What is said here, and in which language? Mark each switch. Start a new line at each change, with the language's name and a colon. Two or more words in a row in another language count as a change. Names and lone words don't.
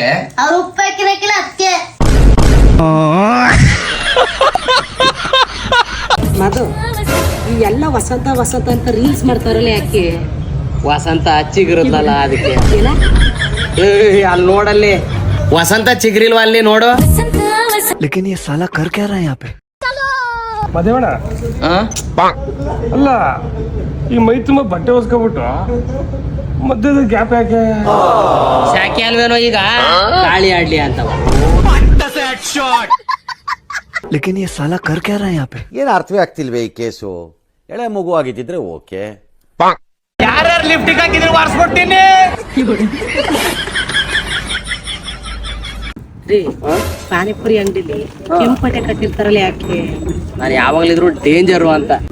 Kannada: ಅವ್ರು ಉಪ್ಪು ಹಾಕಿರಕಿಲ್ಲ ಅದಕ್ಕೆ. ಮಧು, ಈ ಎಲ್ಲ ವಸಂತ ವಸಂತ ಅಂತ ರೀಲ್ಸ್ ಮಾಡ್ತಾರಲ್ಲ ಯಾಕೆ? ವಸಂತ ಚಿಗುರಲ್ಲ ಅದಕ್ಕೆ. ಏನ? ಅಲ್ಲಿ ನೋಡಲ್ಲಿ ವಸಂತ ಚಿಗುರಿಲ್ವಾ? ಅಲ್ಲಿ ನೋಡು.
Hindi: लेकिन ये साला कर क्या रहा है यहाँ पे?
Kannada: ಮದೇವಣ ಅಲ್ಲ, ಈ ಮೈ ತುಂಬಾ ಬಟ್ಟೆ ಹೊಸ್ಕೊಬಿಟ್ಟು ಮಧ್ಯದ ಗ್ಯಾಪ್ ಯಾಕೆ? ಶಾಖೆ ಅಲ್ವೇನೋ ಈಗ ಗಾಳಿ ಆಡ್ಲಿ ಅಂತವ.
Hindi: लेकिन ये साला कर क्या रहा है यहाँ पे?
Kannada: ಏನು ಅರ್ಥವೇ ಆಗ್ತಿಲ್ವೇ ಈ ಕೇಸು? ಎಳೆ ಮಗು ಆಗಿದ್ದಿದ್ರೆ ಓಕೆ. ಯಾರ್ಯಾರು ಲಿಫ್ಟಿಗೆ ಹಾಕಿದ್ರೆ ವಾರ್ಸ್ಕೊಡ್ತೀನಿ. ಪಾನಿಪುರಿ ಅಂಗಡಿಲಿ ಕೆಂಪಟ್ಟೆ ಕಟ್ಟಿರ್ತಾರಲ್ಲ ಯಾಕೆ? ನಾನು ಯಾವಾಗ್ಲಿದ್ರು ಡೇಂಜರು ಅಂತ.